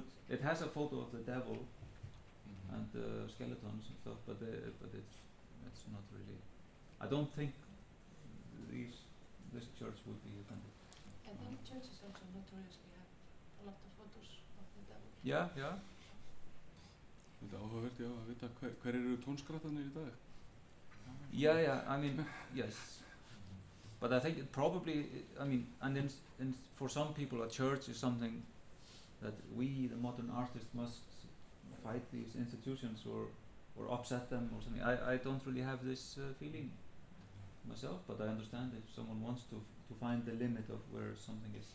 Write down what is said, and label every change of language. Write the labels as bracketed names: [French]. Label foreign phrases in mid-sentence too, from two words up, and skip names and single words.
[English] It has a photo of the devil and skeletons and stuff, but it's not really. I don't think this church would be offended. I think churches also notoriously have a lot of photos of the devil. Yeah. [Icelandic] Þetta er áhugavert, já, að vita hver eru tónskrattarnir í dag? [English] Yeah. I mean, yes. But I think it probably. I mean, and for some people, a church is something that we, the modern artists, must fight these institutions or upset them or something. I don't really have this feeling myself, but I understand if someone wants to find the limit of where something is.